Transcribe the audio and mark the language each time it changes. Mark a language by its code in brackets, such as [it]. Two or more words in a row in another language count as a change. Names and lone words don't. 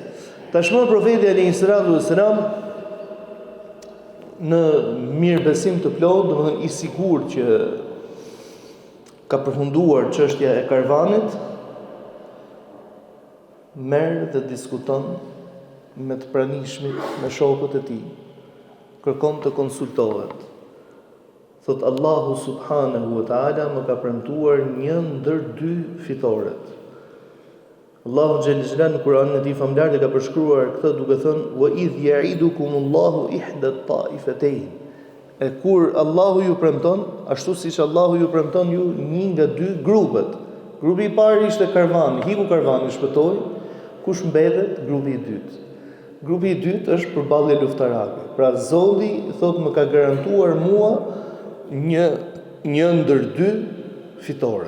[sq] Tashmë profeti [ar] عليه السلام [sq] në mirëbesim të plotë, domethënë i sigurt që ka përfunduar çështja e karvanit, merr dhe diskuton me të pranishmit, me shokët e tij. Kërkon të konsultohet. Thot Allahu [ar] سبحانه وتعالى [sq] më ka premtuar një ndër dy fitoret. Allahu xhallahu në Kur'anin e tij famlar dhe ka përshkruar këtë duke thënë [ar] وإذ يعدكم الله إحدى الطائفتين. [sq] E kur Allahu ju premton, ashtu siç Allahu ju premton ju një nga dy grupet. Grupi i parë ishte karvani, hiku karvani, shpëtoi, kush mbetet? Grupi i dytë. Grupi i dytë është përballje luftarake. Pra Zoti thot më ka garantuar mua një ndër dy fitoret.